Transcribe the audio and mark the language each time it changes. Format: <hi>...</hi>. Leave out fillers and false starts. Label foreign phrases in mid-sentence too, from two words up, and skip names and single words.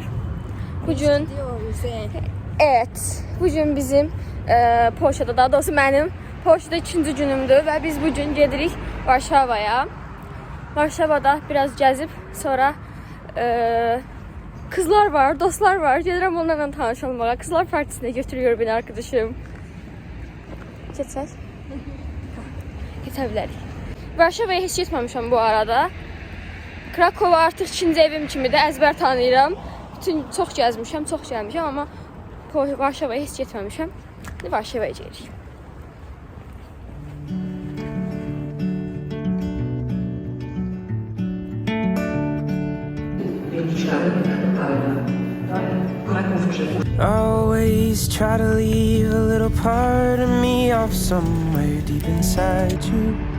<az>Bugün bugün bizim Polşa'da, daha doğrusu mənim Polşa'da 2-ci günümdür və biz bugün gedirik Varşavaya. Varşavada biraz gəzib sonra kızlar var, dostlar var. Gedirəm onlarla tanış olmağa.</az> <tr>Kızlar partisine götürüyor beni arkadaşım.</tr> <az>Geçək. Geçə bilərik. Varşavaya heç getməmişəm bu arada. Krakova artıq 2-ci evim kimi də əzbər tanıyıram. Çox gəzmişəm, çox gəlmişəm, amma Varşavaya heç getməmişəm. İndi Varşavaya gedirik.</az> <en>Always try to leave a little part of me off somewhere deep inside you.</en>